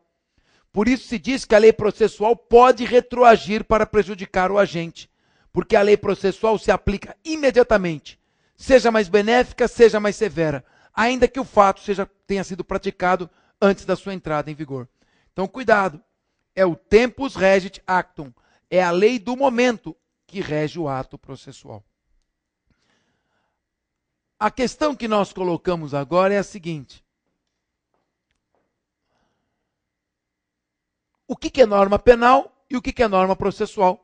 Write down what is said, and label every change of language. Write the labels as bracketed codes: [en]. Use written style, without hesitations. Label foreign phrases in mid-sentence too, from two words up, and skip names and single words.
[pt] Por isso se diz que a lei processual pode retroagir para prejudicar o agente, porque a lei processual se aplica imediatamente, seja mais benéfica, seja mais severa, ainda que o fato tenha sido praticado antes da sua entrada em vigor. Então, cuidado, é o [la] tempus regit actum, [pt] é a lei do momento que rege o ato processual. A questão que nós colocamos agora é a seguinte: o que é norma penal e o que é norma processual?